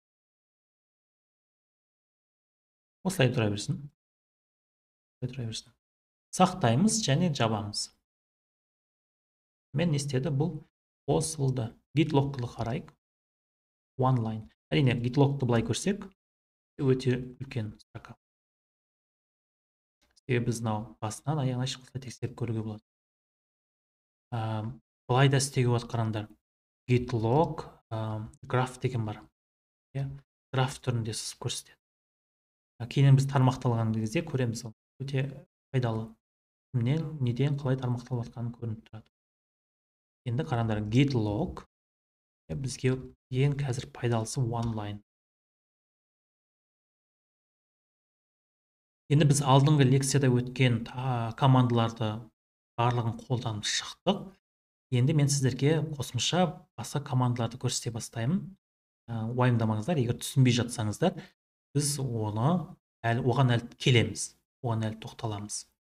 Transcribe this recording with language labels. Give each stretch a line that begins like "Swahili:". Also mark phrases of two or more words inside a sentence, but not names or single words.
Kazakh: Осылай тұра берсін. сақтаймыз және жабамыз. Мен не істеді? Бұл қосылды. Git log'ты қарайық.
English: One line.
Kazakh: Әрине, git log'ты былай көрсек, өте үлкен строка. Себебі біз мынау басынан аяғына шықса тексеріп көруге болады. Былай да істеуге болады, қараңдар.
English: Git log graph
Kazakh: деген бар. Graph түрінде сызып көрсетеді. Кейін біз тармақталған кезде көреміз. Өте пайдалы. Кімнен, неден, қалай тармақталып жатқаны көрініп тұрады. Енді қараңдар, git log бізге ең қазір пайдалысы
English: one line.
Kazakh: Енді біз алдыңғы лекцияда өткен командаларды барлығын қолданып шықтық. Енді мен сіздерге қосымша басқа командаларды көрсете бастаймын. Уайымдамаңыздар, егер түсінбей жатсаңыздар, біз оған әлі келеміз, оған әлі тоқталамыз.